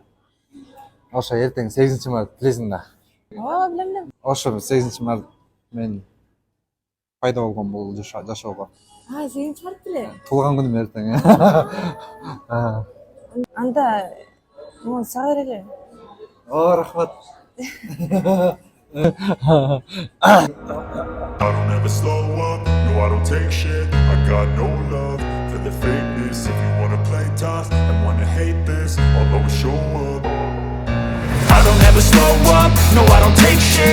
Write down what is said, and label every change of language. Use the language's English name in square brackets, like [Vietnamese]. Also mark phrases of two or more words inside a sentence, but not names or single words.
[Kyrgyz] Ошо эртең 8 март, билесиң да? Ооба, билем. Ошо 8 март мен пайда болгон бул жашоого. 8 март эле. Туулган күнүм эртең. Анда муну сага берели. О, рахмат. [English] I don't ever slow up, no I don't take shit. I got no love for the fakeness. If you wanna play tough and wanna hate this, I'll always show up. I don't ever slow up, no I don't take shit.